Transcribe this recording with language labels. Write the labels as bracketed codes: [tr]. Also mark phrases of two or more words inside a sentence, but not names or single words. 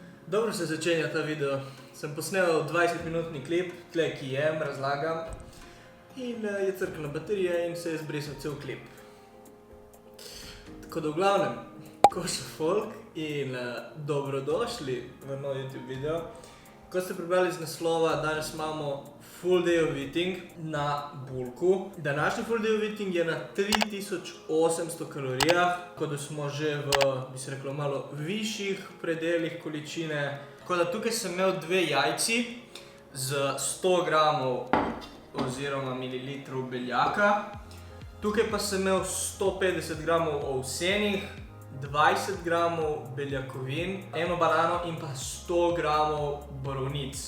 [sl] Dobro se začenja ta video. Sem posnel 20-minutni klip, tle ki jem, razlagam. In je crknila baterija in se je zbrisal cel klip. Tako da v glavnem, košo folk in dobrodošli v nov YouTube video. Ko ste prebrali iz naslova, danes imamo [en] full day of eating [sl] na bulku. Današnji [en] full day of eating [sl] je na 3800 kalorijah, tako da smo že v, bi se reklo, malo višjih predelih količine. Tako da tukaj sem imel dve jajci z 100 gramov oziroma mililitrov beljaka. Tukaj pa sem imel 150 gramov ovsenih, 20 gramov beljakovin, eno banano in pa 100 gramov borovnic.